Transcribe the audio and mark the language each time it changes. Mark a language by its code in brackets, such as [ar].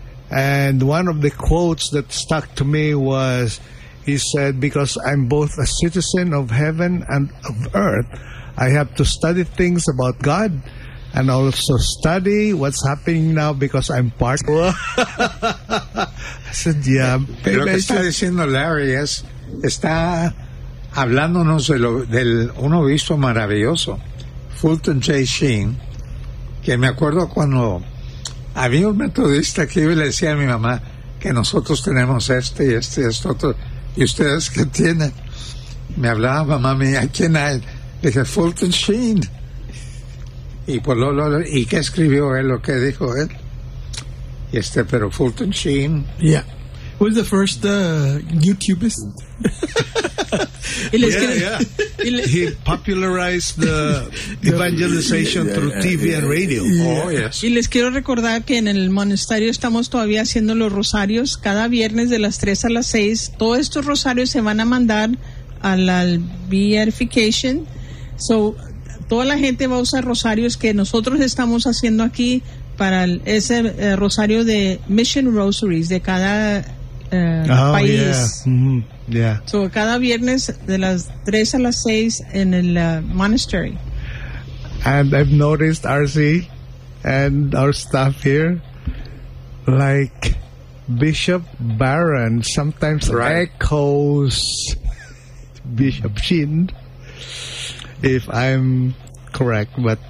[en] And one of the quotes that stuck to me was, he said, because I'm both a citizen of heaven and of earth, I have to study things about God and also study what's happening now because I'm part. I said, yeah. [es] Pero lo que está diciendo Larry es, está hablándonos de del un obispo maravilloso, Fulton J. Sheen, que me acuerdo cuando había un metodista que iba y le decía a mi mamá que nosotros tenemos este y este y este otro, y ustedes qué tienen. Me hablaba mamá mía, ¿quién hay? Le dije, Fulton Sheen. Y pues ¿y qué escribió él o qué dijo él? Y pero Fulton Sheen. [en] Yeah. Who was the first YouTubist? He popularized the evangelization through TV and radio. Yeah. Oh, yes. [es] Y les quiero recordar que en el monasterio estamos todavía haciendo los rosarios cada viernes de las 3 a las 6. Todos estos rosarios se van a mandar a la beatification. So, toda la gente va a usar rosarios que nosotros estamos haciendo aquí para ese rosario de Mission Rosaries de cada país. [en] Yeah. [es] So, cada viernes de las 3 a las 6 en el monastery. [en] And I've noticed RC and our staff here, like Bishop Barron sometimes echoes Bishop Sheen, if I'm correct, but